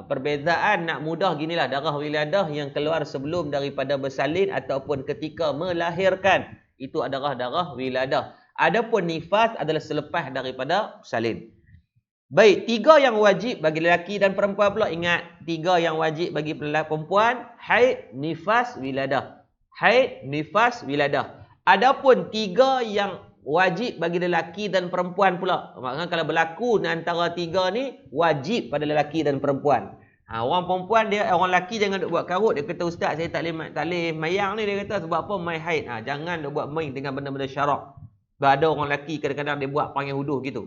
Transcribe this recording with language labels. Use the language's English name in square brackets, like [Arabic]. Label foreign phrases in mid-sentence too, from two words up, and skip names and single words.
[Malay] Perbezaan nak mudah ginilah, darah wiladah yang keluar sebelum daripada bersalin ataupun ketika melahirkan, itu adalah darah wiladah. Adapun nifas adalah selepas daripada salin. Baik, 3 yang wajib bagi lelaki dan perempuan pula. Ingat, 3 yang wajib bagi perempuan, haid, nifas, wiladah. Haid, nifas, wiladah. Adapun 3 yang wajib bagi lelaki dan perempuan pula. Maksudnya kalau berlaku antara 3 ni, wajib pada lelaki dan perempuan. Orang perempuan orang lelaki jangan duk buat karut. Dia kata, ustaz saya tak boleh mayang ni. Dia kata sebab apa? Mai haid. Jangan duk buat main dengan benda-benda syarak. Sebab ada orang lelaki kadang-kadang dia buat panggil huduh gitu.